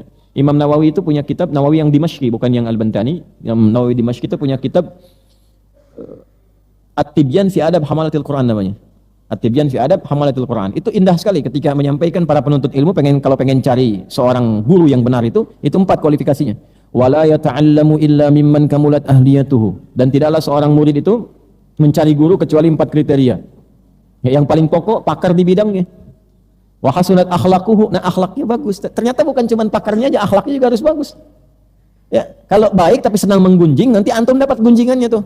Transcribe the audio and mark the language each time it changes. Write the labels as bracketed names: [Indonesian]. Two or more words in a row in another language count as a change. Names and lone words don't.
[Indonesian] Imam Nawawi itu punya kitab, Nawawi yang Dimashqi bukan yang Al-Bantani. Yang Nawawi Dimashqi itu punya kitab At-Tibyan fi Adab Hamalatil Quran namanya. At-Tibyan fi Adab Hamalatil Quran. Itu indah sekali ketika menyampaikan para penuntut ilmu kalau pengen cari seorang guru yang benar itu 4 kualifikasinya. [Arabic] ولا يتعلم إلا ممن كملت أهليته. [Indonesian] Dan tidaklah seorang murid itu mencari guru kecuali 4 kriteria. Ya, yang paling pokok pakar di bidangnya. [Arabic] وحسنت أخلاقه. [Indonesian] Nah, akhlaknya bagus. Ternyata bukan cuma pakarnya aja, akhlaknya juga harus bagus. Ya, kalau baik tapi senang menggunjing, nanti antum dapat gunjingannya tuh.